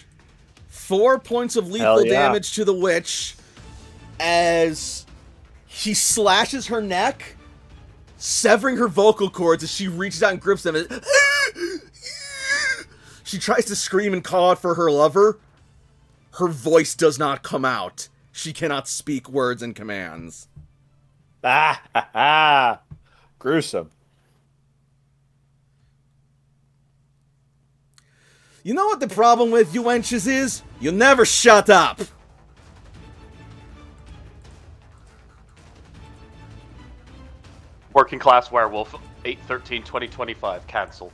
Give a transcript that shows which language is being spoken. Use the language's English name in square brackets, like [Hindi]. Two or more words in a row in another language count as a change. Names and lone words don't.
[English] 4 points of lethal damage to the witch as he slashes her neck, severing her vocal cords as she reaches out and grips them. She tries to scream and call out for her lover. Her voice does not come out. She cannot speak words and commands. Ah, ha, ha. Gruesome. You know what the problem with you wenches is? You never shut up. Working Class Werewolf, 8/13/2025, cancel.